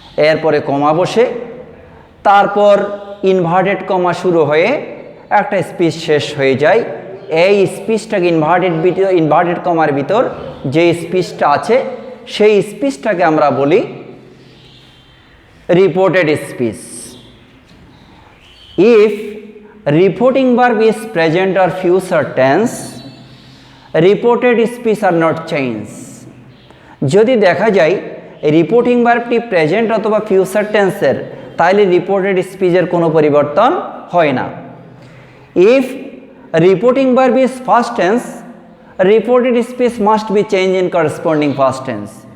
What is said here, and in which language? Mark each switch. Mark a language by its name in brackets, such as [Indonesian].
[Bangla] এরপরে কমা বসে, তারপর ইনভার্টেড কমা শুরু হয়ে একটা স্পিচ শেষ হয়ে যায়। এই স্পিচটাকে ইনভার্টেড কমার ভিতর যে স্পিচটা আছে সেই স্পিচটাকে আমরা বলি reported speech. [English] If reporting verb is present or future tense, reported speech are not changed. [Bangla] যদি দেখা যায় রিপোর্টিং ভার্বটি প্রেজেন্ট অথবা ফিউচার টেন্সের, তাহলে রিপোর্টেড স্পিচের কোনো পরিবর্তন হয় না। [English] If reporting verb is first tense, reported speech must be change in corresponding first tense.